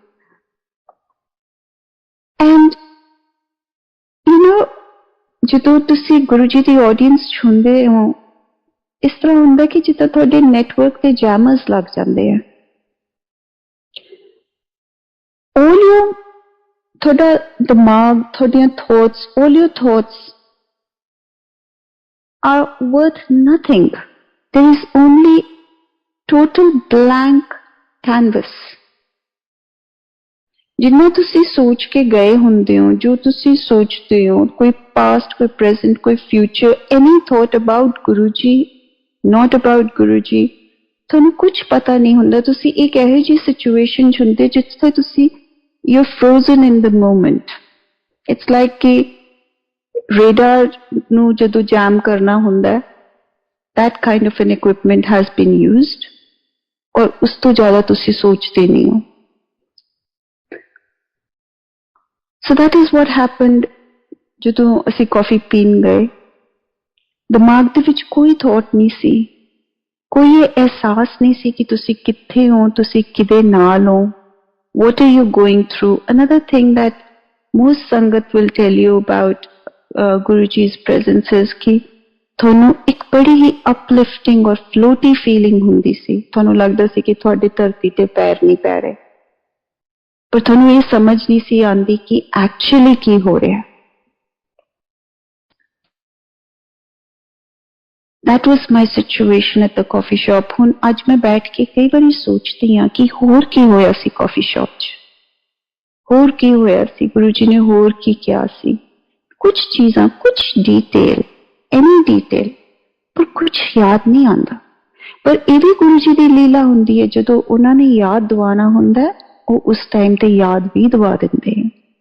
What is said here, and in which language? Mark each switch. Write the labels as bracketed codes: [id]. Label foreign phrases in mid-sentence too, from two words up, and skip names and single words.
[en] And you know, [pa] ਜਦੋਂ ਤੁਸੀਂ ਗੁਰੂ ਜੀ ਦੀ ਆਡੀਅנס ਸੁਣਦੇ ਹੋ ਇਸ ਤਰ੍ਹਾਂ ਹੁੰਦਾ ਕਿ ਜਿੱਦਾਂ ਤੁਹਾਡੇ ਨੈਟਵਰਕ ਤੇ ਜੈਮਰਸ ਲੱਗ ਜਾਂਦੇ ਆ. [en] all your [pa] ਤੁਹਾਡਾ ਦਿਮਾਗ, ਤੁਹਾਡੀਆਂ ਥਾਟਸ, [en] all your thoughts are worth nothing. There is only total blank canvas. [pa] ਜਿੰਨਾ ਤੁਸੀਂ ਸੋਚ ਕੇ ਗਏ ਹੁੰਦੇ ਹੋ, ਜੋ ਤੁਸੀਂ ਸੋਚਦੇ ਹੋ, ਕੋਈ ਪਾਸਟ, ਕੋਈ ਪ੍ਰੈਜ਼ੈਂਟ, ਕੋਈ ਫਿਊਚਰ, [en] any thought about [pa] ਗੁਰੂ ਜੀ, [en] not about [pa] ਗੁਰੂ ਜੀ, ਤੁਹਾਨੂੰ ਕੁਝ ਪਤਾ ਨਹੀਂ ਹੁੰਦਾ. ਤੁਸੀਂ ਇੱਕ ਇਹੋ ਜਿਹੀ ਸਿਚੁਏਸ਼ਨ 'ਚ ਹੁੰਦੇ ਜਿੱਥੇ ਤੁਸੀਂ [en] you're frozen in the moment. It's like [pa] ਕਿ radar ਨੂੰ ਜਦੋਂ ਜੈਮ ਕਰਨਾ ਹੁੰਦਾ, [en] that kind of an equipment has been used. [pa] ਔਰ ਉਸ ਤੋਂ ਜ਼ਿਆਦਾ ਤੁਸੀਂ ਸੋਚਦੇ ਨਹੀਂ ਹੋ. [en] So that is what happened. [pa] ਜਦੋਂ ਅਸੀਂ ਕਾਫੀ ਪੀਣ ਗਏ, ਦਿਮਾਗ ਦੇ ਵਿੱਚ ਕੋਈ ਥਾਟ ਨਹੀਂ ਸੀ, ਕੋਈ ਅਹਿਸਾਸ ਨਹੀਂ ਸੀ ਕਿ ਤੁਸੀਂ ਕਿੱਥੇ ਹੋ, ਤੁਸੀਂ ਕਿਹਦੇ ਨਾਲ ਹੋ. [en] What are you going through? Another thing that most Sangat will tell you about Guru Ji's presence is [pa] ਕਿ ਤੁਹਾਨੂੰ ਇੱਕ ਬੜੀ ਹੀ uplifting ਔਰ floaty feeling ਹੁੰਦੀ ਸੀ. ਤੁਹਾਨੂੰ ਲੱਗਦਾ ਸੀ ਕਿ ਤੁਹਾਡੇ ਧਰਤੀ ਤੇ ਪੈਰ ਨਹੀਂ ਪੈ ਰਹੇ, ਪਰ ਤੁਹਾਨੂੰ ਇਹ ਸਮਝ ਨਹੀਂ ਸੀ ਆਉਂਦੀ ਕਿ ਐਕਚੁਅਲੀ ਕੀ ਹੋ ਰਿਹਾ. [en] That was my situation at the coffee shop. [pa] ਹੁਣ ਅੱਜ ਮੈਂ ਬੈਠ ਕੇ ਕਈ ਵਾਰੀ ਸੋਚਦੀ ਹਾਂ ਕਿ ਹੋਰ ਕੀ ਹੋਇਆ ਸੀ ਕਾਫੀ ਸ਼ਾਪ 'ਚ, ਹੋਰ ਕੀ ਹੋਇਆ ਸੀ, ਗੁਰੂ ਜੀ ਨੇ ਹੋਰ ਕੀ ਕਿਹਾ ਸੀ. ਕੁਝ ਚੀਜ਼ਾਂ, ਕੁਝ ਡੀਟੇਲ, ਐਨੀ ਡੀਟੇਲ, ਪਰ ਕੁਝ ਯਾਦ ਨਹੀਂ ਆਉਂਦਾ. ਪਰ ਇਹ ਵੀ ਗੁਰੂ ਜੀ ਦੀ ਲੀਲਾ ਹੁੰਦੀ ਹੈ, ਜਦੋਂ ਉਹਨਾਂ ਨੇ ਯਾਦ ਦਿਵਾਉਣਾ ਹੁੰਦਾ ਉਹ ਉਸ ਟਾਈਮ ਤੇ ਯਾਦ ਵੀ ਦਵਾ ਦਿੰਦੇ ਹੈ.